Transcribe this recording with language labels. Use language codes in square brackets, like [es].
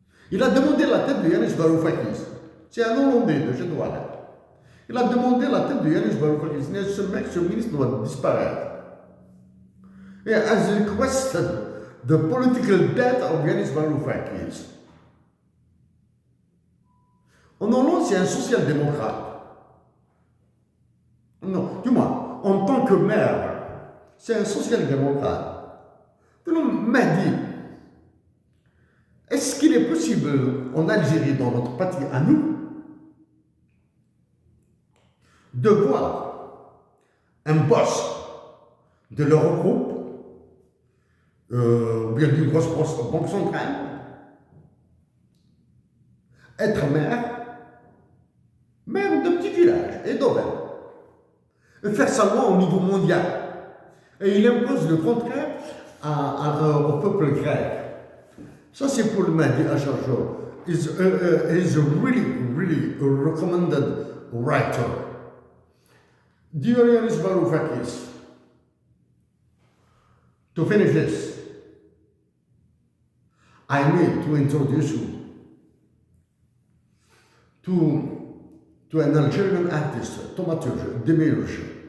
[fr] Il a demandé la tête de Yanis Varoufakis. C'est un Hollandais de chez Douala. Il a demandé la tête de Yanis Varoufakis. Ce mec, ce ministre doit disparaître. [en] He has requested the political death of Yanis Varoufakis. [fr] En Hollande, c'est un social-démocrate. Non, du moins, en tant que maire, c'est un social-démocrate. Donc, Mahdi, est-ce qu'il est possible en Algérie, dans notre patrie à nous, de voir un boss de l'Eurogroupe, ou bien d'une grosse banque centrale, être maire d'un petit village, Eindhoven, et faire sa loi au niveau mondial. Et il impose le contraire au peuple grec. Ça, c'est pour le Mahdi Acharchour. [en] He's a really recommended writer. Dear Yanis Varoufakis, to finish this, I need to introduce you to an Algerian artist, Thomas Demirj.